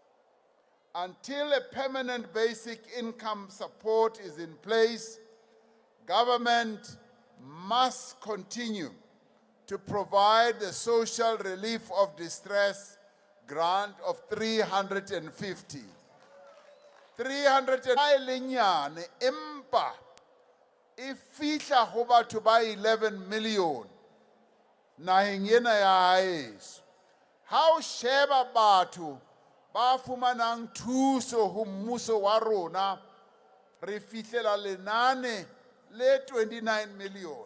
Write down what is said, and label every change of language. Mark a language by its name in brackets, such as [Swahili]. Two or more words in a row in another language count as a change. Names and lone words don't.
[English] Until a permanent basic income support is in place, government must continue to provide the social relief of distress grant of 350. [Southern Sotho] 300 lenyane empa e fihla ho batho ba 11 million naheng ena ya haeso. Ha o sheba batho ba fumanang thuso ho mmuso wa rona, re fihlela lenane le 29 million.